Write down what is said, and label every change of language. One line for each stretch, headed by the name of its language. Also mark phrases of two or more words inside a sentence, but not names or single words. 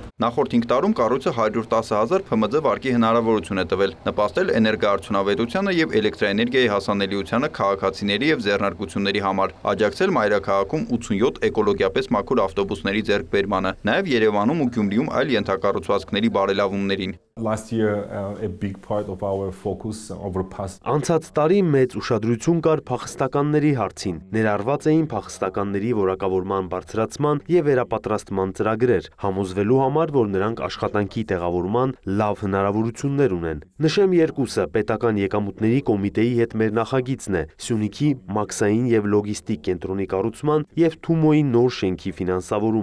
Armenian: Նախորդ 5 տարում կառույցը 110,000 ՓՄԶ վարկի հնարավորություն է տվել, նպաստել էներգոարդյունավետությանը եւ էլեկտրաէներգիայի հասանելիությանը քաղաքացիների եւ ձեռնարկությունների համար, աջակցել մայրաքաղաքում 87 էկոլոգիապես մաքուր ավտոբուսների ձեռքբերմանը, նաեւ Երևանում ու Գյումրիում այլ ենթակառուցվածքների բարելավումներին։
English: Last year, a big part of our focus over past.
Armenian: Անցած տարի մեծ ուշադրություն կար փախստականների հարցին։ Ներառված էին փախստականների որակավորման բարձրացման եւ վերապատրաստման ծրագրեր, համոզվելու համար, որ նրանք աշխատանքի տեղավորման լավ հնարավորություններ ունեն։ Նշեմ երկուսը, պետական եկամուտների կոմիտեի հետ մեր նախագիծն է Սյունիքի մաքսային եւ լոգիստիկ կենտրոնի կառուցման եւ Թումոյի նոր շենքի ֆինանսավորումը։